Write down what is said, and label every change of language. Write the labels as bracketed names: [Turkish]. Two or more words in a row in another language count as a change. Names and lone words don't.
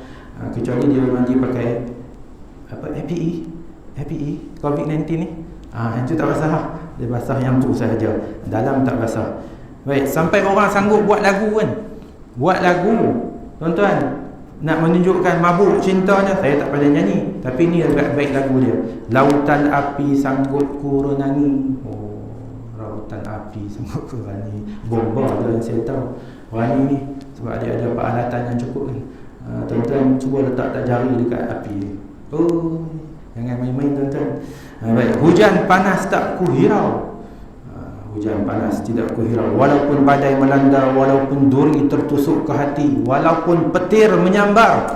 [Malay] Kecuali dia mandi pakai apa, APE COVID-19 ni. Yang tu tak basah. Dia basah yang tu sahaja, dalam tak basah. Baik, sampai orang sanggup buat lagu kan. Buat lagu, tuan-tuan, nak menunjukkan mabuk cintanya. Saya tak pandai nyanyi, tapi ni agak baik lagu dia. Lautan api sanggup ku renangi. Lautan api sanggup ku renangi. Bomba tu yang saya tahu. Renangi ni sebab dia ada peralatan yang cukup kan. Tuan-tuan cuba letak jari dekat api. Jangan main-main tuan-tuan. Baik, hujan panas tak ku hirau. Hujan panas tidak ku hirau, walaupun badai melanda, walaupun duri tertusuk ke hati, walaupun petir menyambar.